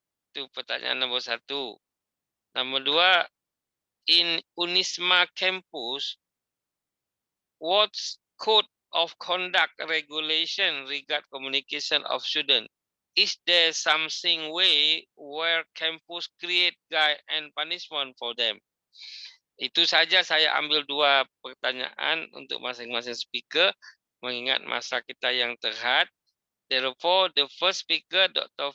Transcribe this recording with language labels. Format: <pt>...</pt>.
<id>Itu pertanyaan nomor 1. Nomor 2,</id> <en>in Unisma campus, what's code of conduct regulation regard communication of student? Is there something way where campus create guide and punishment for them?</en> <ms>Itu saja saya ambil 2 pertanyaan untuk masing-masing speaker, mengingat masa kita yang terhad.</ms> <en>Therefore, the first speaker, Dr.</en>